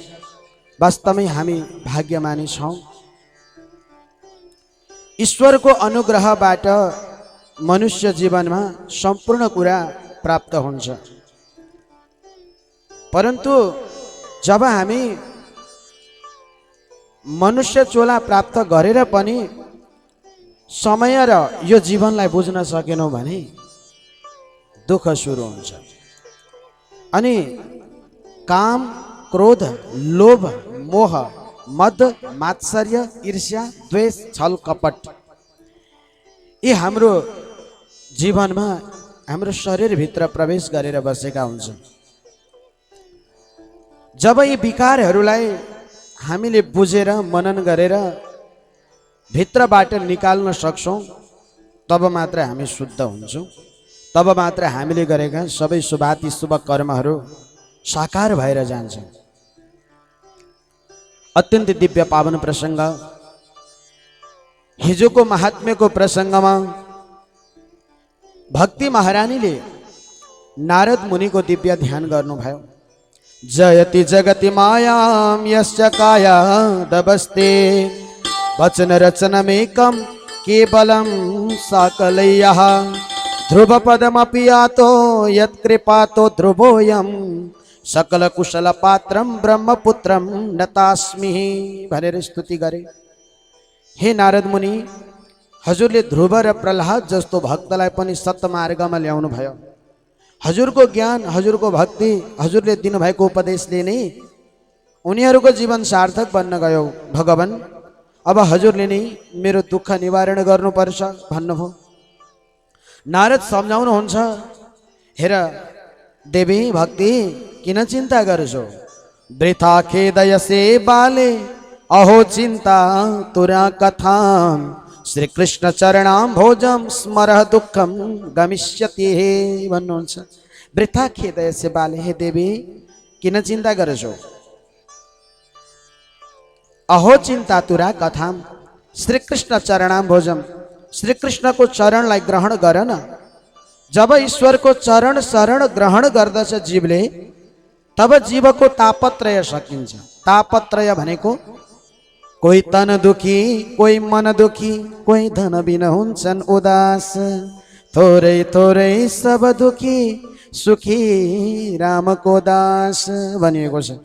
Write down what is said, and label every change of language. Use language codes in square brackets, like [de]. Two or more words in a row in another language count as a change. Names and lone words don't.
[ne] वास्तवमै हामी भाग्यमानी छौँ। ईश्वरको अनुग्रहबाट मनुष्य जीवनमा सम्पूर्ण कुरा प्राप्त हुन्छ, परन्तु जब हामी मनुष्य चोला प्राप्त गरेर पनि समय र यो जीवनलाई बुझ्न सकेनौँ भने दुःख सुरु हुन्छ। अनि काम, क्रोध, लोभ, मोह, मद, मात्सर्य, ईर्ष्या, द्वेष, छल, कपट यी हाम्रो जीवनमा हाम्रो शरीरभित्र प्रवेश गरेर बसेका हुन्छन्। जब यी विकारहरूलाई हामीले बुझेर मनन गरेर भित्रबाट निकाल्न सक्छौँ तब मात्र हामी शुद्ध हुन्छौँ, तब मात्र हामीले गरेका सबै शुभाति शुभ कर्महरू साकार भएर जान्छ। अत्यन्त दिव्य पावन प्रसंग हिजोको महात्म्यको प्रसंगमा भक्ति महारानीले नारद मुनिको दिव्य ध्यान गर्नुभयो। [sa] जयति जगति मायाम यस्य काया दबस्ते वचन रचनमेकं केवलं साकलयः ध्रुव पदमपि यातो यत्कृपातो ध्रुवोऽयं सकल कुशल पात्रम ब्रह्मपुत्रम नतास्मि [ne] भनेर स्तुति गरे। हे नारद मुनि, हजुरले ध्रुव र प्रह्लाद जस्तो भक्तलाई पनि सत्मार्गमा ल्याउनु भयो। हजुरको ज्ञान, हजुरको भक्ति, हजुरले दिनुभएको उपदेशले नै उनीहरूको जीवन सार्थक बन्न गयो। भगवान, अब हजुरले नै मेरो दुःख निवारण गर्नुपर्छ भन्नुभयो। नारद सम्झाउनुहुन्छ, हेर देवी भक्ति, किन चिन्ता गर्छौ? [sa] वृथा खेदयसे बाले अहो चिन्ता तुरा कथाम श्री कृष्ण चरणाम भोजम स्मरह दुःखम गमिष्यति भन्नुहुन्छ। वृथा खेदयसे बाले, [ne] हे देवी किन चिन्ता गर्छौ? [sa] अहो चिन्ता तुरा कथाम [ne] श्री कृष्ण चरणाम भोजम, श्री कृष्ण को चरणलाई ग्रहण गर न। जब ईश्वर को चरण शरण ग्रहण गर्दछ जीवले, तब जीवको तापत्रय सकिन्छ। तापत्रय भनेको कोही तन दुखी, कोही मन दुखी, कोही धन बिन हुन्छन् उदास, थोरै थोरै सब दुखी सुखी रामको दास भनिएको छ।